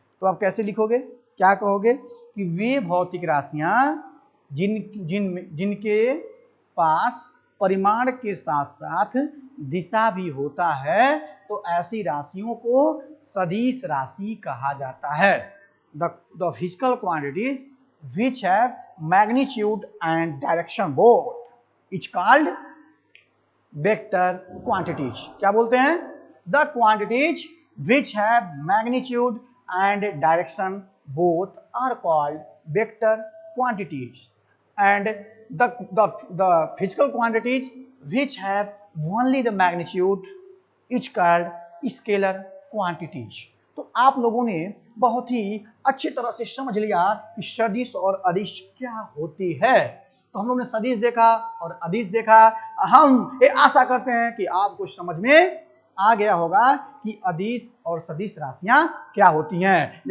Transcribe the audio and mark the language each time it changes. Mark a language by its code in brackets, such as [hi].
[hi] तो आप कैसे लिखोगे, क्या कहोगे कि वे भौतिक राशियां जिनके पास परिमाण के साथ साथ दिशा भी होता है, तो ऐसी राशियों को सदिश राशि कहा जाता है। [en] The physical quantities which have magnitude and direction both is called vector quantities। [hi] क्या बोलते हैं, [en] the quantities which have magnitude and direction both are called vector quantities, and the physical quantities which have only the magnitude is called scalar quantities। [hi] तो आप लोगों ने बहुत ही अच्छी तरह से समझ लिया कि सदिश और अदिश क्या होती है। तो हम लोग ने सदिश देखा और अदिश देखा। हम ये आशा करते हैं कि आपको समझ में आ गया होगा कि अदिश और सदिश राशियां क्या होती हैं।